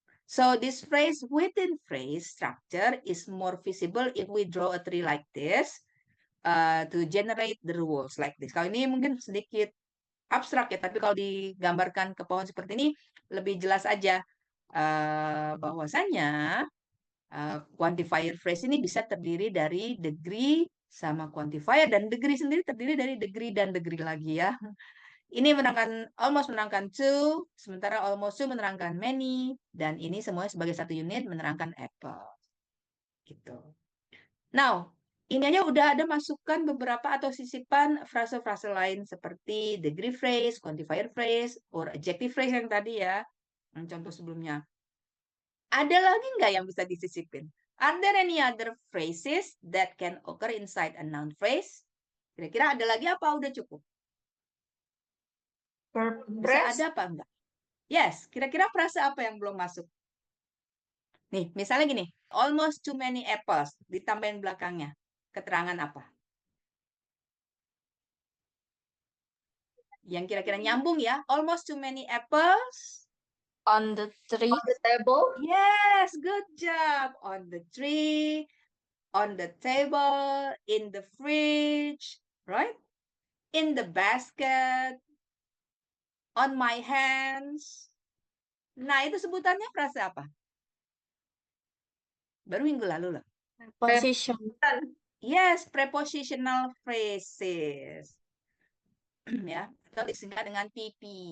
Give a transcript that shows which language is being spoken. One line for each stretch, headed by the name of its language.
English: So this phrase within phrase structure is more visible if we draw a tree like this to generate the rules like this.
Indonesian: Kalau ini mungkin sedikit abstrak ya, tapi kalau digambarkan ke pohon seperti ini lebih jelas aja bahwasanya quantifier phrase ini bisa terdiri dari degree sama quantifier, dan degree sendiri terdiri dari degree dan degree lagi ya. Ini menerangkan almost menerangkan to, sementara almost to menerangkan many, dan ini semuanya sebagai satu unit menerangkan apple. Gitu. Now, ini aja udah ada masukan beberapa atau sisipan frase-frase lain seperti degree phrase, quantifier phrase, or adjective phrase yang tadi ya, yang contoh sebelumnya. Ada lagi nggak yang bisa disisipin?
English: Are there any other phrases that can occur inside a noun phrase?
Indonesian: Kira-kira ada lagi apa? Udah cukup?
English: Verb
Indonesian: Bisa
English: phrase.
Indonesian: ada apa enggak? Yes, kira-kira frase apa yang belum masuk? Nih, misalnya gini,
English: almost too many apples,
Indonesian: ditambahin belakangnya. Keterangan apa? Yang kira-kira nyambung ya,
English: almost too many apples. On the tree. On the table. Yes, good job. On the tree, on the table, in the fridge, right? In the basket, on my hands.
Indonesian: Nah, itu sebutannya frase apa? Baru minggu lalu loh.
English: Position. Yes, prepositional phrases.
Indonesian: Ya, atau disingkat dengan PP.